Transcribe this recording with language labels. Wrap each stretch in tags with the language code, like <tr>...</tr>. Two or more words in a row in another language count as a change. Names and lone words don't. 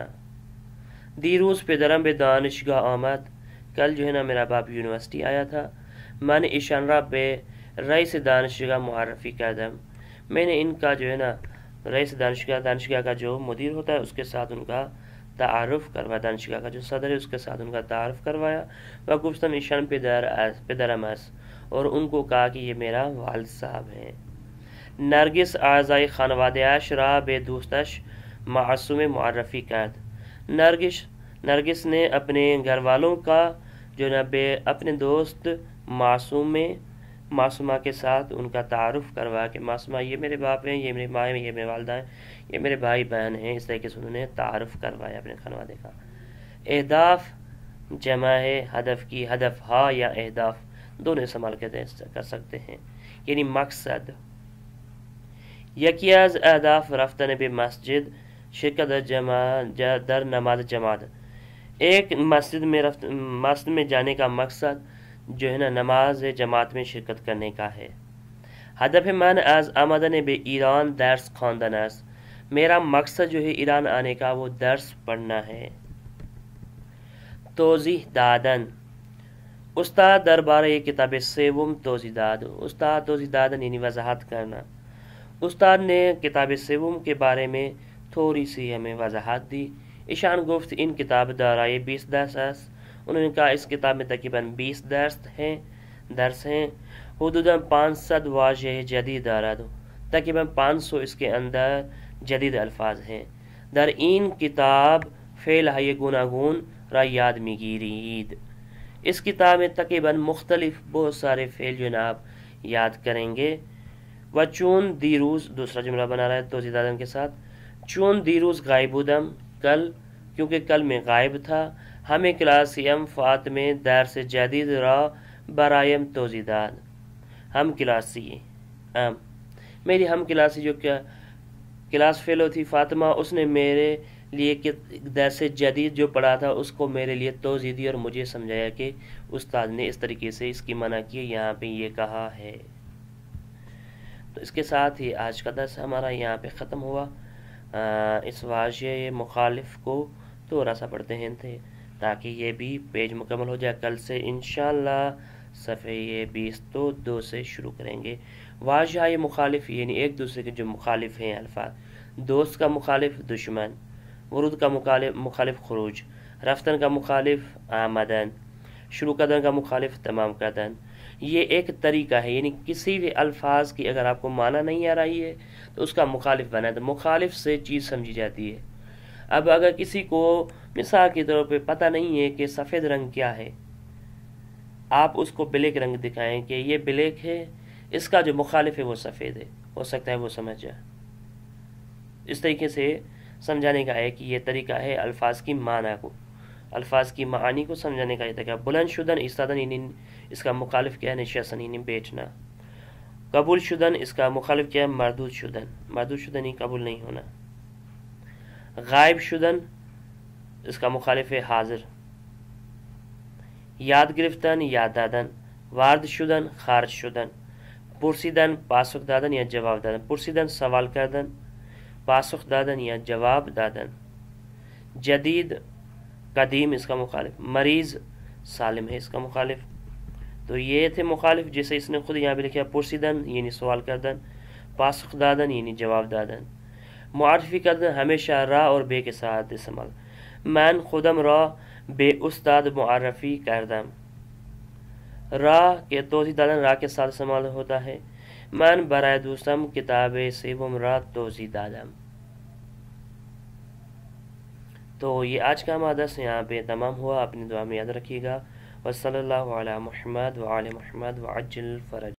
<fa>دیروز پدرم به دانشگاه آمد،</fa> <ur>کل جو ہے نا میرا باپ یونیورسٹی آیا تھا،</ur> <fa>من ایشان را به رئیس دانشگاہ معرفی کردم،</fa> <ur>میں نے ان کا جو ہے نا</ur> <fa>رئیس دانشگاہ</fa> <ur>کا جو مدیر ہوتا ہے اس کے ساتھ ان کا تعارف کروایا، دانشگاہ کا جو صدر ہے اس کے ساتھ ان کا تعارف کروایا،</ur> <fa>و گفتم ایشان پدرم است،</fa> <ur>اور ان کو کہا کہ یہ میرا والد صاحب ہیں۔</ur> <fa>نرگس اعضای خانواده‌اش را به دوستش معصوم معرفی کرد،</fa> <ur>نرگس نے اپنے گھر والوں کا جو نا اپنے دوست معصومہ کے ساتھ ان کا تعارف کروا کہ معصومہ یہ میرے باپ ہیں، یہ میری ماں ہیں، یہ میرے والدہ ہیں، یہ میرے بھائی بہن ہیں، اس طریقے سے انہوں نے تعارف کروایا اپنے خانوادے کا۔ اہداف جمع ہے ہدف کی،</ur> <fa>ہدف ہا</fa> <ur>یا اہداف دونوں استعمال کر سکتے ہیں، یعنی مقصد۔</ur> <fa>یکی از اهداف رفتن به مسجد شرکت در نماز جماعت،</fa> <ur>ایک مسجد میں جانے کا مقصد جو ہے نا نماز جماعت میں شرکت کرنے کا ہے۔</ur> <fa>هدف من از آمدن به ایران درس خواندن است،</fa> <ur>میرا مقصد جو ہے ایران آنے کا وہ درس پڑھنا ہے۔</ur> <fa>توضیح دادن، استاد دربارہ کتاب سوم توضیح داد، استاد توضیح دادن</fa> <ur>یعنی وضاحت کرنا۔ استاد نے کتاب سوم کے بارے میں تھوڑی سی ہمیں وضاحت دی۔</ur> <fa>ایشان گفت این کتاب دارای 20 درس است،</fa> <ur>انہوں نے کہا اس کتاب میں تقریباً 20 درس ہیں،</ur> <fa>حدوداً 500 واژه جدید دارد،</fa> <ur>تقریباً 500 اس کے اندر جدید الفاظ ہیں۔</ur> <fa>در این کتاب فعل های گوناگون را یاد میگیرید،</fa> <ur>اس کتاب میں تقریباً مختلف بہت سارے فعل جناب یاد کریں گے۔ و چون دیروز دوسرا جملہ بنا رہا ہے</ur> <fa>توضیح دادن</fa> <ur>کے ساتھ،</ur> <fa>چون دیروز غائب بودم،</fa> <ur>کل کیونکہ کل میں غائب تھا،</ur> <fa>ہمیں کلاسیم فاطمہ درس جدید را برایم توضیح داد،</fa> <ur>ہم کلاسی میری ہم کلاسی جو کلاس فیلو تھی فاطمہ، اس نے میرے لیے درس جدید جو پڑھا تھا اس کو میرے لیے توضیح دی اور مجھے سمجھایا کہ استاد نے اس طریقے سے اس کی منع کی، یہاں پہ یہ کہا ہے۔ تو اس کے ساتھ ہی آج کا درس ہمارا یہاں پہ ختم ہوا۔ اس واژے مخالف کو تھوڑا سا پڑھتے ہیں تاکہ یہ بھی پیج مکمل ہو جائے۔ کل سے انشاءاللہ صفحے 22 سے شروع کریں گے۔ واژہ مخالف یعنی ایک دوسرے کے جو مخالف ہیں الفاظ، دوست کا مخالف دشمن، ورود کا مخالف خروج، رفتن کا مخالف آمدن،</ur> <fa>شروع کردن</fa> <ur>کا مخالف</ur> <fa>تمام کردن۔</fa> <ur>یہ ایک طریقہ ہے، یعنی کسی بھی الفاظ کی اگر آپ کو معنی نہیں آ رہی ہے تو اس کا مخالف بنا دیں، مخالف سے چیز سمجھی جاتی ہے۔ اب اگر کسی کو مثال کے طور پہ پتہ نہیں ہے کہ سفید رنگ کیا ہے، آپ اس کو بلیک رنگ دکھائیں کہ یہ بلیک ہے، اس کا جو مخالف ہے وہ سفید ہے، ہو سکتا ہے وہ سمجھ جائے۔ اس طریقے سے سمجھانے کا ہے کہ یہ طریقہ ہے الفاظ کی معنی کو، الفاظ کی معانی کو سمجھانے کا یہ طریقہ۔</ur> <fa>بلند شدن ایستادن یعنی اس کا مخالف کیا ہے نشستن یعنی بیٹھنا۔ قبول شدن</fa> <ur>اس کا مخالف کیا ہے</ur> <fa>مردود شدن، مردود شدن</fa> <ur>ہی قبول نہیں ہونا۔</ur> <fa>غائب شدن</fa> <ur>اس کا مخالف ہے حاضر۔</ur> <fa>یاد گرفتن یاد دادن، وارد شدن خارج شدن، پرسیدن پاسخ دادن یا جواب دادن، پرسیدن سوال کردن، پاسخ دادن یا جواب دادن۔</fa> <ur>جدید قدیم اس کا مخالف، مریض سالم ہے اس کا مخالف۔ تو یہ تھے مخالف جیسے اس نے خود یہاں پہ لکھا،</ur> <fa>پرسیدن یعنی سوال کردن، پاسخ دادن یعنی جواب دادن۔ معرفی کردن</fa> <ur>ہمیشہ را اور بے کے ساتھ استعمال،</ur> <fa>من خودم را به استاد معرفی کردم،</fa> <ur>را کے</ur> <fa>توضیح دادن</fa> <ur>را کے ساتھ استعمال ہوتا ہے،</ur> <fa>من برای دوستم کتاب سوم را توضیح دادم۔</fa> <ur>تو یہ آج کا ہمارا درس یہاں پہ تمام ہوا، اپنی دعا میں یاد رکھیے گا۔</ur> <ar>وصلی اللہ علی محمد وعلی محمد وعجل فرج۔</ar>